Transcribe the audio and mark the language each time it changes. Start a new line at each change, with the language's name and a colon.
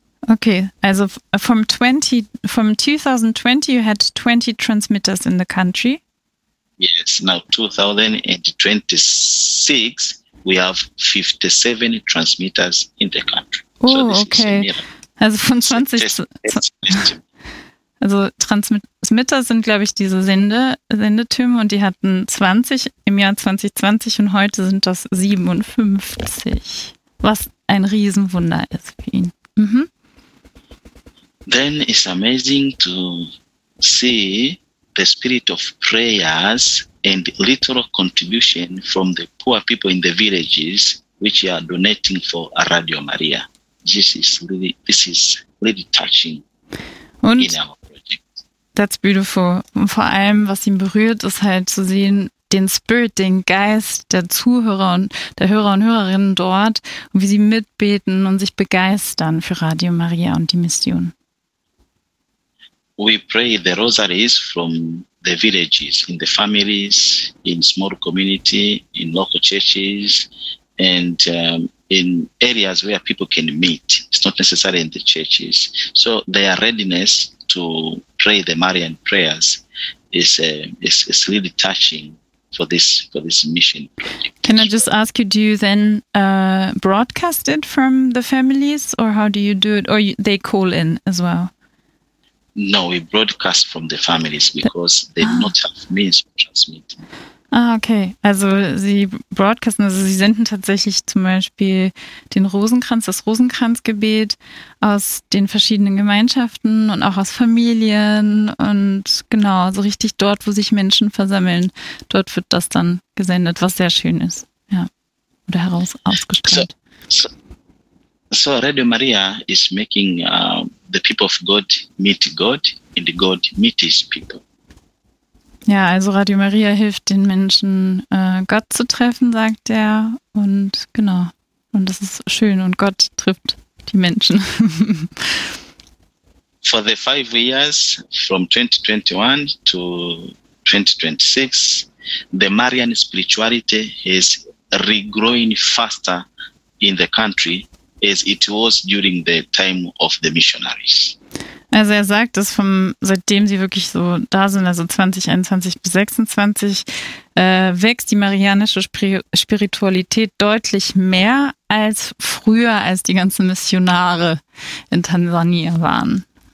English: Okay, also from 2020 you had 20 transmitters in the country. Yes, now 2026 we have 57 transmitters in the country. Oh, so this okay.
German: Is also von 20 Also Transmitter sind, glaube ich, diese Sendetürme und die hatten 20 im Jahr 2020 und heute sind das 57, was ein Riesenwunder ist für ihn.
English: Then it's amazing to see the spirit of prayers and literal contribution from the poor people in the villages which are donating for Radio Maria. This is really touching. Und that's beautiful.
German: Und vor allem, was ihn berührt, ist halt zu sehen, den Spirit, den Geist der Zuhörer und der Hörer und Hörerinnen dort, und wie sie mitbeten und sich begeistern für Radio Maria und die Mission.
English: We pray the rosaries from the villages, in the families, in small community, in local churches, and in areas where people can meet. It's not necessarily in the churches. So their readiness to pray the Marian prayers is really touching for this mission. Can I just ask you, do you then broadcast it from the families, or how do you do it, or they call in as well? No, we broadcast from the families because they do not have means to transmit. Ah, okay.
German: Also sie broadcasten, also sie senden tatsächlich zum Beispiel den Rosenkranz, das Rosenkranzgebet aus den verschiedenen Gemeinschaften und auch aus Familien und genau, so richtig dort, wo sich Menschen versammeln, dort wird das dann gesendet, was sehr schön ist, ja, oder ausgestrahlt.
English: So Radio Maria is making the people of God meet God and God meet his people.
German: Ja, also Radio Maria hilft den Menschen, Gott zu treffen, sagt er. Und genau. Und das ist schön. Und Gott trifft die Menschen.
English: For the 5 years, from 2021 to 2026, the Marian spirituality is regrowing faster in the country as it was during the time of the missionaries.
German: Also er sagt, dass seitdem sie wirklich so da sind, also 2021 bis 2026, wächst die marianische Spiritualität deutlich mehr als früher, als die ganzen Missionare in Tansania waren.